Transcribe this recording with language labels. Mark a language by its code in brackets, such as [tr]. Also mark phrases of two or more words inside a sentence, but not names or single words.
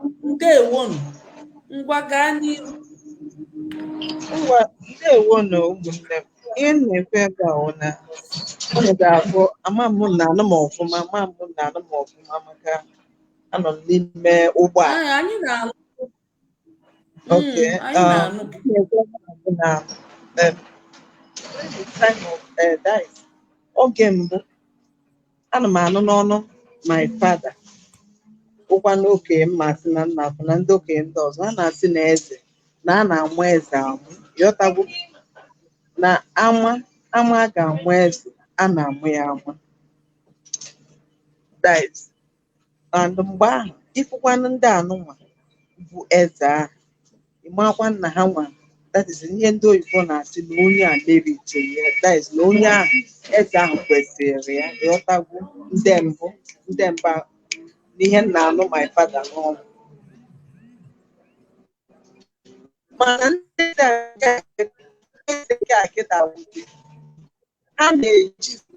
[ig] Ndewonu. Ngwa gaa n'ihu. Ngwa, ndewonu ụmụnne m. Ihe m na-ekwu ebe a wụ na unu ga-afụ, ama m na anụ m ọfụma, ama m na anụ m ọfụma maka anọ m n'ime ụgbọala. Ee, anyị na-anụ. Okay, Mm, anyị uh, na-anụ gị. m na-ekwu ebe a bụ na, [en] um, time of, uh, that is, [ig] oge mbụ, ana m anụ n'ọnụ [en] my father, [ig] bụkwa n'okenye m ma sị na nna afụ na ndị okenye ndị ọzọ, a na-asị na eze, na a na-amụ eze amụ, ịghọtagwo? Na ama, ama a ga-amụ eze, a na-amụ ya amụ. [en] That is, and [ig] mgbe ahụ, ịfụkwanụ ndị anụnwa bụ eze ahụ, ị makwa nna ha nwa, [en] that is, [ig] ihe ndị oyibo na-asị na onye a merit ya, [en] that is, [ig] na onye ahụ, eze ahụ kwesịrị ya, ịghọtagwo? Ndị mbụ, ndị mbụ ahụ, n'ihe m na-anụ [en] my father [ig] n'ọnụ. Mana ndị eze a, eze nke a kịta bụ, ha na-eji,